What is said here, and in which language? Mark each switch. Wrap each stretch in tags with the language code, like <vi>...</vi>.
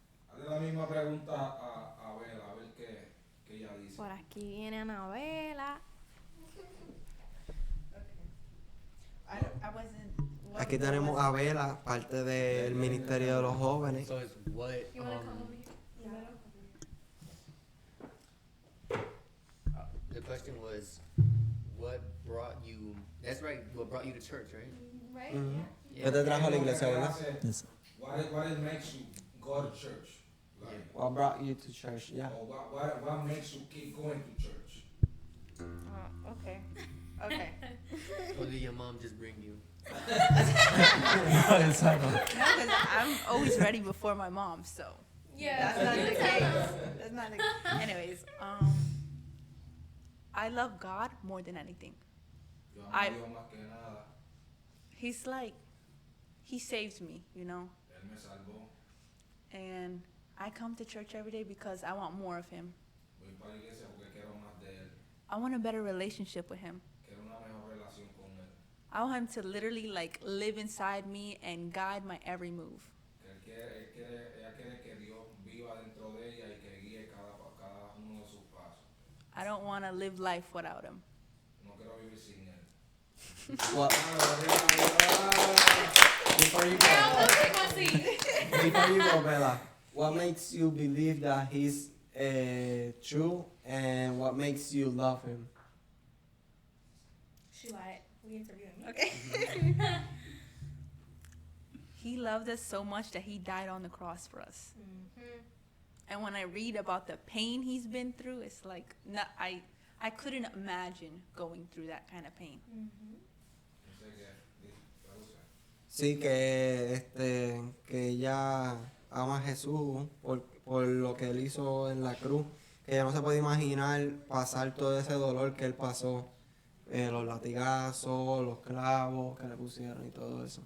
<es>Hazle la misma pregunta a Bella, a ver qué ella dice. Por aquí viene Anabela.</es> <en>I wasn't.</en> <es>Aquí tenemos a Bella, parte del Ministerio de los Jóvenes.</es> <en>So it's what the question was what brought you that's right, what brought you to church, right? Right?</en> <es>¿Qué te trajo a la iglesia, verdad?</es> <en>What it makes you go to church? Like, What brought you to church? Yeah. or what makes you keep going to church? Okay. Okay. Or did your mom just bring you?</en> <es>exacto.</es> <en>No, because I'm always ready before my mom, so. Yeah. That's not the case. That's not the Anyways, I love God more than anything.</en> <es>Yo amo</es> <en>I-</en> <es>a Dios más que nada.</es> <en>He's like, He saves me, you know?</en> <es>Él me salvó.</es> <en>And I come to church every day because I want more of Him.</en> <es>Voy para la iglesia porque quiero más de él.</es> <en>I want a better relationship with Him.</en> <es>Quiero una mejor relación con él.</es> <en>I want Him to literally like live inside me and guide my every move.</en> <es>Que ella quiere que Dios viva dentro de ella y que guíe cada uno de sus pasos.</es> <en>I don't want to live life without Him.</en> <es>No quiero vivir sin él.</es> <en>What, before you go, before you go, Bella, what makes you believe that he's true, and what makes you love him? She lied. We interviewed him. Okay. He loved us so much that He died on the cross for us. And when I read about the pain He's been through, it's like I couldn't imagine going through that kind of pain.</en> <es>No sé qué. Traduce. Sí, que ella ama a Jesús por lo que él hizo en la cruz, que ella no se puede imaginar pasar todo ese dolor que él pasó, los latigazos, los clavos que le pusieron y todo eso.</es>